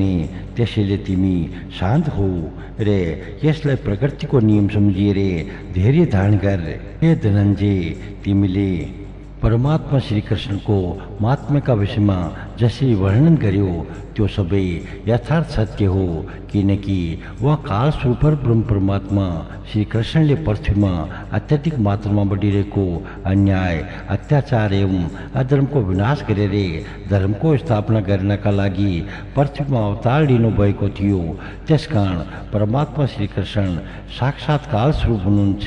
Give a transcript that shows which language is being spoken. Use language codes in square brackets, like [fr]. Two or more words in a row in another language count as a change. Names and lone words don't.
[ne] त्यसैले तिमी शान्त हो र यसलाई प्रकृतिको नियम सम्झिएर धैर्य धारण गर। हे धनञ्जय, तिमीले परमात्मा श्रीकृष्णको महात्म्यका विषयमा जसरी वर्णन गर्यो त्यो सबै यथार्थ सत्य हो। किनकि वह काल स्वरूप ब्रह्म परमात्मा श्रीकृष्णले पृथ्वीमा अत्यधिक मात्रामा बढिरहेको अन्याय, अत्याचार एवं अधर्मको विनाश गरेर धर्मको स्थापना गर्नका लागि पृथ्वीमा अवतार लिनुभएको थियो। त्यसकारण परमात्मा श्रीकृष्ण साक्षात् काल स्वरूप हुनुहुन्छ।